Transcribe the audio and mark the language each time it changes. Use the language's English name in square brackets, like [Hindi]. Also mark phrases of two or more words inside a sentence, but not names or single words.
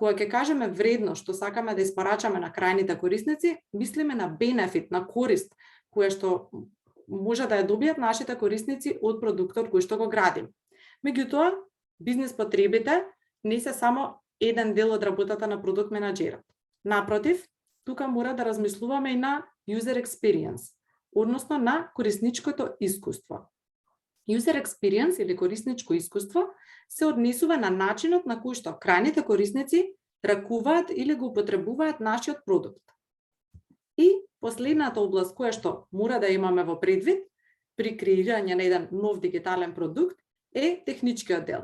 [Macedonian] кога ќе кажеме вредно што сакаме да испорачаме на крајните корисници, мислиме на бенефит, на корист, која што може да ја добијат нашите корисници од продуктот кој што го градим. Меѓутоа, бизнис потребите не се само еден дел од работата на продукт менаџерот. Напротив, тука мора да размислуваме и на [English] user experience, [Macedonian] односно на корисничкото искуство. [English] User experience [Macedonian] или корисничко искуство се однесува на начинот на кој што крајните корисници ракуваат или го употребуваат нашиот продукт. И последната област која што мора да имаме во предвид при креирање на еден нов дигитален продукт е техничкиот дел.